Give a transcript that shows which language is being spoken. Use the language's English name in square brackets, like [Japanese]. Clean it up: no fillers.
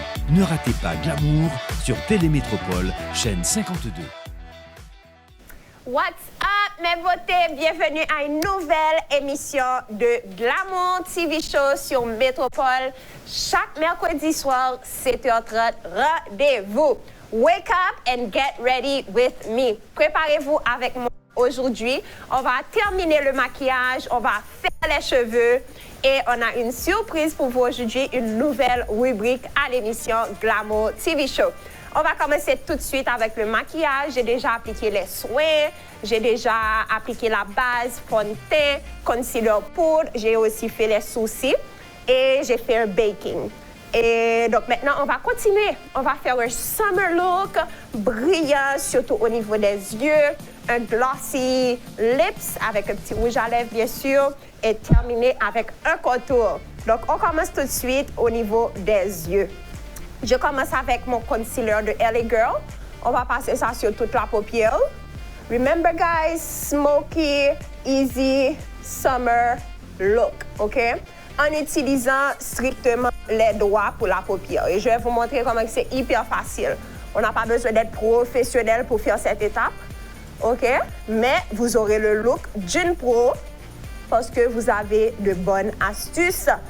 [French] Ne ratez pas Glamour sur Télémétropole, chaîne 52. [English] What's up, [French] mes beautés? Bienvenue à une nouvelle émission de Glamour TV Show sur Métropole. Chaque mercredi soir, 7h30, rendez-vous. [English] Wake up and get ready with me. [French] Préparez-vous avec moi. Aujourd'hui, on va terminer le maquillage, on va faire les cheveux et on a une surprise pour vous aujourd'hui, une nouvelle rubrique à l'émission Glamour TV Show. On va commencer tout de suite avec le maquillage. J'ai déjà appliqué les soins, j'ai déjà appliqué la base, fond de teint, concealer poudre, j'ai aussi fait les sourcils et j'ai fait un baking. Et donc maintenant, on va continuer. On va faire un summer look brillant, surtout au niveau des yeux, un glossy lips avec un petit rouge à lèvres, bien sûr, et terminer avec un contour. Donc, on commence tout de suite au niveau des yeux. Je commence avec mon concealer de LA Girl. On va passer ça sur toute la paupière. [English] Remember, guys, smoky, easy, summer look, OK? [French] En utilisant strictement les doigts pour la paupière. Et je vais vous montrer comment c'est hyper facile. On n'a pas besoin d'être professionnel pour faire cette étape, OK? Mais vous aurez le look d'une pro parce que vous avez de bonnes astuces.